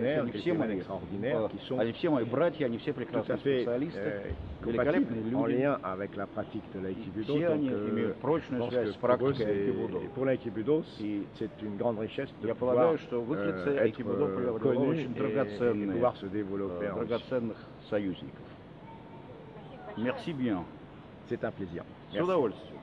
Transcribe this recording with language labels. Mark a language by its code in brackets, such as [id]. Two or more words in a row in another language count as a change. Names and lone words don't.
[ru] Они все мои братья, они все прекрасные специалисты, великолепные люди. Все они имеют прочную связь с практикой айкибудо. Я полагаю, что в их лице айкибудо приобрело очень драгоценных союзников. [fr] Merci bien. C'est un plaisir. [ru] С удовольствием.